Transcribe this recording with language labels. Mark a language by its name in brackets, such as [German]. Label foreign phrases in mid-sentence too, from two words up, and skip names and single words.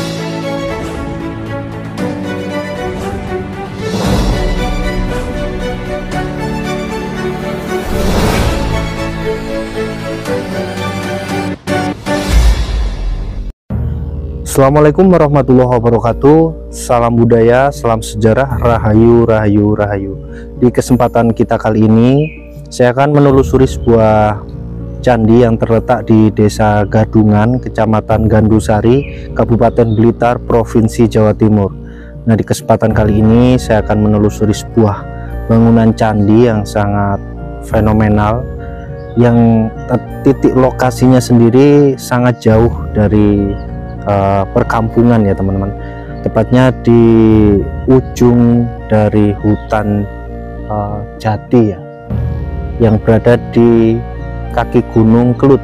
[Arabic] Assalamualaikum warahmatullahi wabarakatuh. [Indonesian] Salam budaya, salam sejarah, rahayu, rahayu, rahayu. Di kesempatan kita kali ini, saya akan menelusuri sebuah candi yang terletak di Desa Gadungan, Kecamatan Gandusari, Kabupaten Blitar, Provinsi Jawa Timur. Nah, di kesempatan kali ini saya akan menelusuri sebuah bangunan candi yang sangat fenomenal, yang titik lokasinya sendiri sangat jauh dari perkampungan ya teman-teman, tepatnya di ujung dari hutan jati ya, yang berada di kaki Gunung Kelut.